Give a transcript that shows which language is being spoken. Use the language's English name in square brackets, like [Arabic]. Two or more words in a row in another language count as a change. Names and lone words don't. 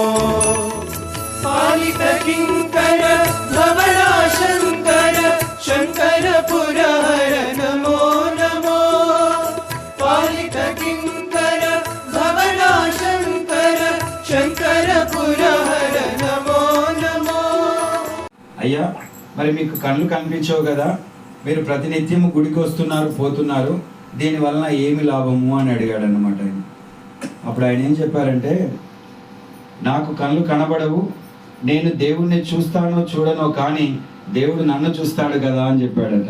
[Sanskrit] पालित किंकर धवला शंकर शंकर पुरहर नमो नमो। पालित किंकर धवला शंकर शंकर पुरहर नमो नमो। [Telugu] అయ్యా మరి మీకు కళ్ళు కనిపించవు కదా, మీరు ప్రతినిత్యం గుడికి వస్తున్నారు పోతున్నారు, దీని వలన ఏమి లాభము అని అడిగాడు అన్నమాట ఆయన. అప్పుడు ఆయన ఏం చెప్పారంటే, నాకు కళ్ళు కనబడవు, నేను దేవుణ్ణి చూస్తానో చూడనో కానీ దేవుడు నన్ను చూస్తాడు కదా అని చెప్పాడట.